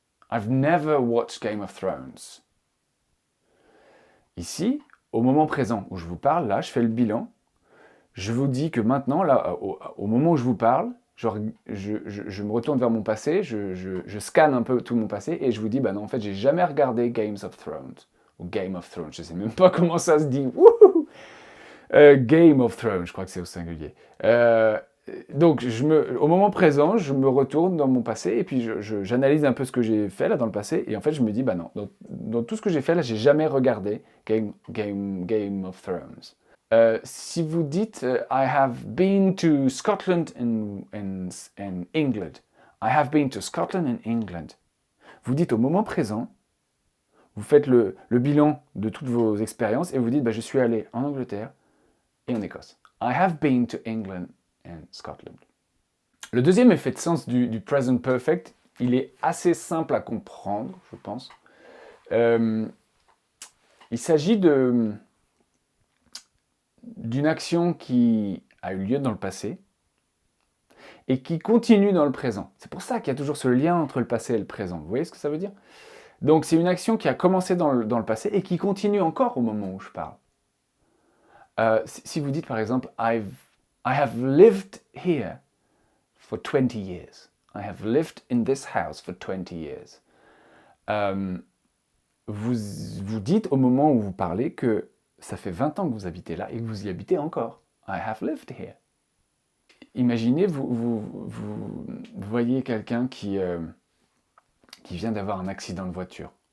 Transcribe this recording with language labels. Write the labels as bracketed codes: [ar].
[en] I've never watched Game of Thrones. [fr] Ici, au moment présent où je vous parle, là, je fais le bilan. Je vous dis que maintenant, là, au moment où je vous parle, je me retourne vers mon passé, je scanne un peu tout mon passé et je vous dis, bah non, en fait, j'ai jamais regardé Games of Thrones. Ou Game of Thrones, je sais même pas comment ça se dit. Wouhou Game of Thrones, je crois que c'est au singulier. Donc, au moment présent, je me retourne dans mon passé et puis j'analyse un peu ce que j'ai fait là dans le passé et en fait, je me dis, bah non, dans tout ce que j'ai fait là, j'ai jamais regardé Game of Thrones. Si vous dites [en] I have been to Scotland and England, [fr] I have been to Scotland and England, vous dites au moment présent, vous faites le bilan de toutes vos expériences et vous dites bah, je suis allé en Angleterre et en Écosse. [en] I have been to England and Scotland. [fr] Le deuxième effet de sens du present perfect, il est assez simple à comprendre, je pense. Il s'agit d'une action qui a eu lieu dans le passé et qui continue dans le présent. C'est pour ça qu'il y a toujours ce lien entre le passé et le présent. Vous voyez ce que ça veut dire? Donc c'est une action qui a commencé dans le passé et qui continue encore au moment où je parle. Si vous dites par exemple [en] I have lived here for 20 years. I have lived in this house for 20 years. [fr] Vous dites au moment où vous parlez que ça fait 20 ans que vous habitez là et que vous y habitez encore. [en] I have lived here. [fr] Imaginez, vous voyez quelqu'un qui vient d'avoir un accident de voiture.